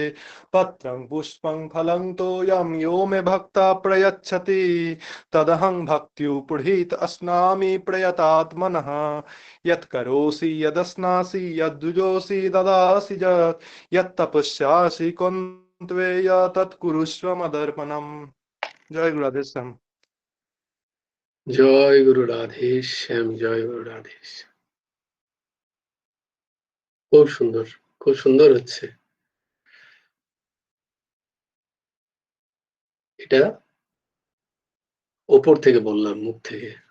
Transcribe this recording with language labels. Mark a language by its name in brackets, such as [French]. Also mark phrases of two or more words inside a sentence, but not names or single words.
[Sanskrit] पत्रं पुष्पं फलं तोयं यो मे भक्ता प्रयच्छति तदहं भक्त्युपहृत अस्नामि प्रयतात्मनः। यत्करोषि यदश्नासि यद्जुजोषि ददासि यत्तपस्यासि कौन्तेय तत्कुरुष्व मदर्पणम्। जय गुरु राधे श्याम। [Bangla] জয় গুরু রাধে শ্যাম, জয় গুরু রাধে শ্যাম। খুব সুন্দর, খুব সুন্দর হচ্ছে এটা। ওপর থেকে বললাম, মুখ থেকে।